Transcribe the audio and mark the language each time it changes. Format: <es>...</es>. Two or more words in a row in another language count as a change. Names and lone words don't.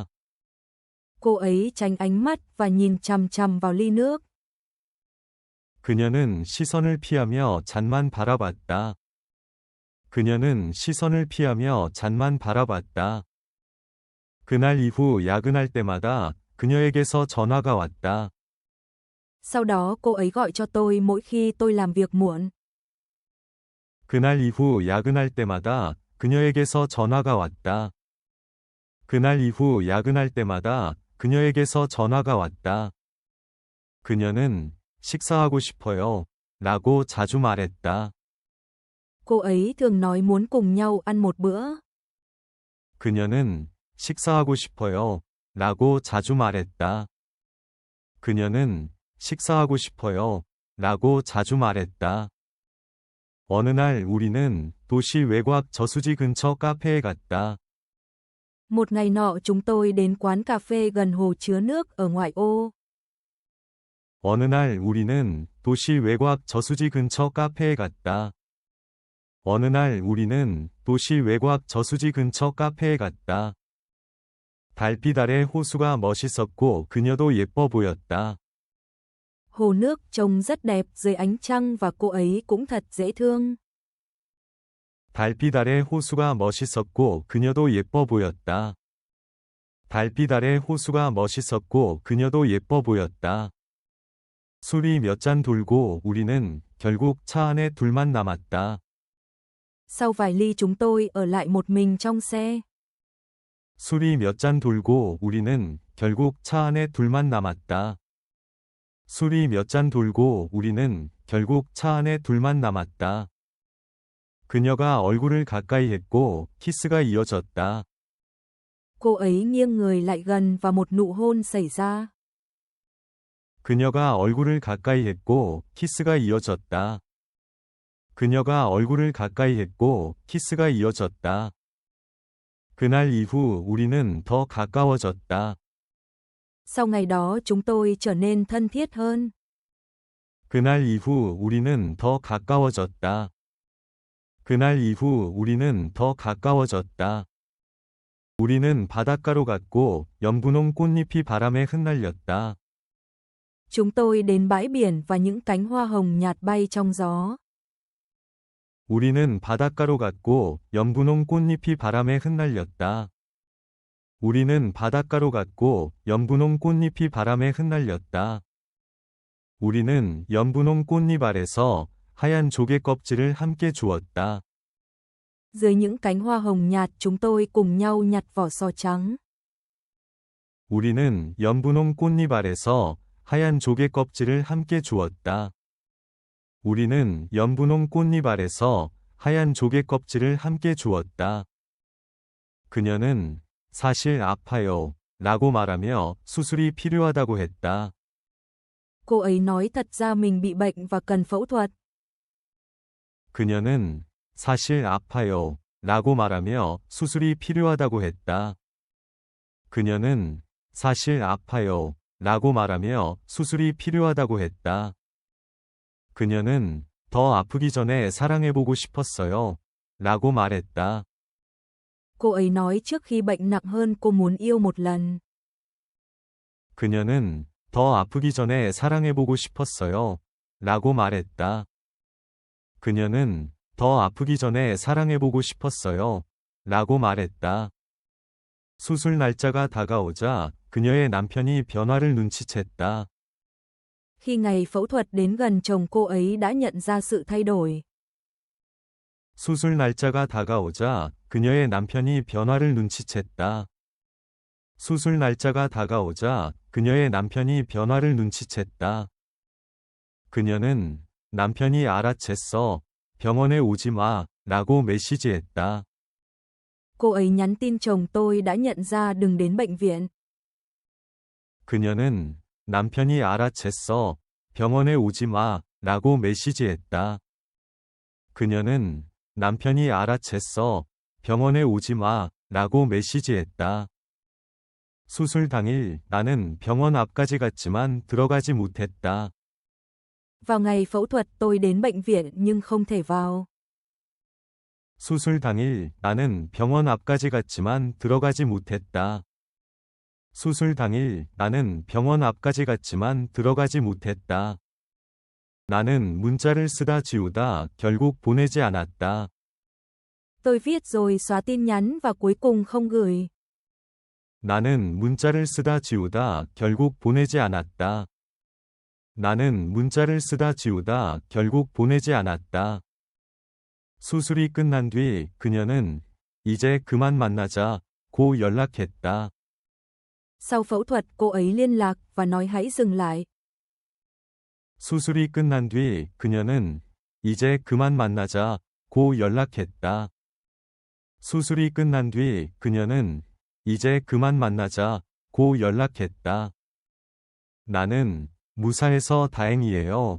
<vi>Cô ấy tránh ánh mắt và nhìn chằm chằm vào ly nước.</vi> <ko>그녀는 시선을 피하며 잔만 바라봤다. 그녀는 시선을 피하며 잔만 바라봤다. 그날 이후 야근할 때마다 그녀에게서 전화가 왔다.</ko> <vi>Sau đó cô ấy gọi cho tôi mỗi khi tôi làm việc muộn.</vi> <ko>그날 이후 야근할 때마다 그녀에게서 전화가 왔다. 그날 이후 야근할 때마다 그녀에게서 전화가 왔다. 그녀는 식사하고 싶어요. 라고 자주 말했다.</ko> <vi>Cô ấy thường nói muốn cùng nhau ăn một bữa.</vi> <ko>그녀는 식사하고 싶어요. 라고 자주 말했다. 그녀는 식사하고 싶어요. 라고 자주 말했다. 어느 날 우리는 도시 외곽 저수지 근처 카페에 갔다.</ko> <vi>Một ngày nọ chúng tôi đến quán cà phê gần hồ chứa nước ở ngoại ô.</vi> <ko>어느 날 우리는 도시 외곽 저수지 근처 카페에 갔다. 어느 날 우리는 도시 외곽 저수지 근처 카페에 갔다. 달빛 아래 호수가 멋있었고 그녀도 예뻐 보였다.</ko> <vi>Hồ nước trông rất đẹp dưới ánh trăng và cô ấy cũng thật dễ thương.</vi> <ko>달빛 아래 호수가 멋있었고 그녀도 예뻐 보였다. 달빛 아래 호수가 멋있었고 그녀도 예뻐 보였다. 술이 몇 잔 돌고 우리는 결국 차 안에 둘만 남았다.</ko> <vi>Sau vài ly chúng tôi ở lại một mình trong xe.</vi> <ko>술이 몇 잔 돌고 우리는 결국 차 안에 둘만 남았다. 술이 몇 잔 돌고 우리는 결국 차 안에 둘만 남았다. 그녀가 얼굴을 가까이 했고 키스가 이어졌다.</ko> <vi>Cô ấy nghiêng người lại gần và một nụ hôn xảy ra.</vi> <ko>그녀가 얼굴을 가까이 했고 키스가 이어졌다. 그녀가 얼굴을 가까이 했고 키스가 이어졌다. 그날 이후 우리는 더 가까워졌다.</ko> <vi>Sau ngày đó chúng tôi trở nên thân thiết hơn.</vi> <ko>그날 이후 우리는 더 가까워졌다. 그날 이후 우리는 더 가까워졌다. 우리는 바닷가로 갔고 연분홍 꽃잎이 바람에 흩날렸다.</ko> <vi>Chúng tôi đến bãi biển và những cánh hoa hồng nhạt bay trong gió.</vi> <ko>우리는 바닷가로 갔고 연분홍 꽃잎이 바람에 흩날렸다. 우리는 바닷가로 갔고 연분홍 꽃잎이 바람에 흩날렸다. 우리는 연분홍 꽃잎 아래서 하얀 조개 껍질을 함께 주웠다.</ko> <vi>Dưới những cánh hoa hồng nhạt chúng tôi cùng nhau nhặt vỏ sò trắng.</vi> <ko>우리는 연분홍 꽃잎 아래서 하얀 조개 껍질을 함께 주웠다. 우리는 연분홍 꽃잎 아래서 하얀 조개 껍질을 함께 주웠다. 그녀는 사실 아파요 라고 말하며 수술이 필요하다고 했다.</ko> <vi>Cô ấy nói thật ra mình bị bệnh và cần phẫu thuật.</vi> <ko>그녀는 사실 아파요 라고 말하며 수술이 필요하다고 했다. 그녀는 사실 아파요 라고 말하며 수술이 필요하다고 했다. 그녀는 더 아프기 전에 사랑해보고 싶었어요 라고 말했다.</ko> <vi>Cô ấy nói trước khi bệnh nặng hơn cô muốn yêu một lần.</vi> <ko>그녀는 더 아프기 전에 사랑해보고 싶었어요 라고 말했다. 그녀는 더 아프기 전에 사랑해보고 싶었어요 라고 말했다. 수술 날짜가 다가오자 그녀의 남편이 변화를 눈치챘다.</ko> <vi>Khi ngày phẫu thuật đến gần chồng cô ấy đã nhận ra sự thay đổi.</vi> <ko>수술 날짜가 다가오자 그녀의 남편이 변화를 눈치챘다. 수술 날짜가 다가오자 그녀의 남편이 변화를 눈치챘다. 그녀는 남편이 알아챘어. 병원에 오지 마. 라고 메시지했다.</ko> <vi>Cô ấy nhắn tin chồng tôi đã nhận ra đừng đến bệnh viện.</vi> <ko>그녀는 남편이 알아챘어. 병원에 오지 마. 라고 메시지했다. 그녀는 남편이 알아챘어. 병원에 오지 마. 라고 메시지했다. 수술 당일 나는 병원 앞까지 갔지만 들어가지 못했다.</ko> <vi>Vào ngày phẫu thuật tôi đến bệnh viện nhưng không thể vào.</vi> <ko>수술 당일 나는 병원 앞까지 갔지만 들어가지 못했다. 수술 당일 나는 병원 앞까지 갔지만 들어가지 못했다. 나는 문자를 쓰다 지우다 결국 보내지 않았다.</ko> <vi>Tôi viết rồi xóa tin nhắn và cuối cùng không gửi.</vi> <ko>나는 문자를 쓰다 지우다 결국 보내지 않았다. 나는 문자를 쓰다 지우다 결국 보내지 않았다. 수술이 끝난 뒤 그녀는 이제 그만 만나자 고 연락했다.</ko> <vi>Sau phẫu thuật cô ấy liên lạc và nói hãy dừng lại.</vi> <ko>수술이 끝난 뒤 그녀는 이제 그만 만나자 고 연락했다. 수술이 끝난 뒤 그녀는 이제 그만 만나자 고 연락했다. 나는 무사해서 다행이에요.</ko>